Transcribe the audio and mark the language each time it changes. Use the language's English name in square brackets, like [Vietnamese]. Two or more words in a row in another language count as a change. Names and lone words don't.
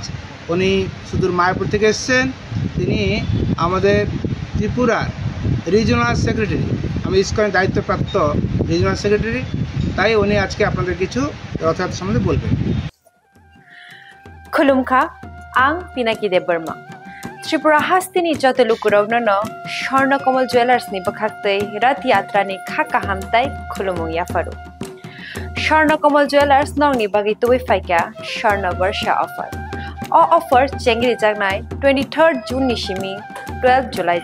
[Bangla] উনি সুদূর মায়াপুর থেকে এসেছেন। তিনি আমাদের ত্রিপুরার রিজিওনাল সেক্রেটারি, আমি ইস্কনের দায়িত্বপ্রাপ্ত রিজিওনাল সেক্রেটারি, তাই উনি আজকে আপনাদের কিছু রথযাত্রা সম্বন্ধে বলবেন। [Kok Borok] খুলুমখা আং পিনাকি দেববর্মা त्रिपुरा हास्तिनी जतलुकुरावनो स्वर्णकमल ज्वेलर्सनि बखाक्तै रथ यात्रानि खाका हामताय खुलुमुं याफारु स्वर्णकमल ज्वेलर्स नंगनि बागै तुबै फाइका स्वर्ण वर्ष अफर ऑफर चेंगरि जागनाय 23 जून निसिमी 12 जुलाई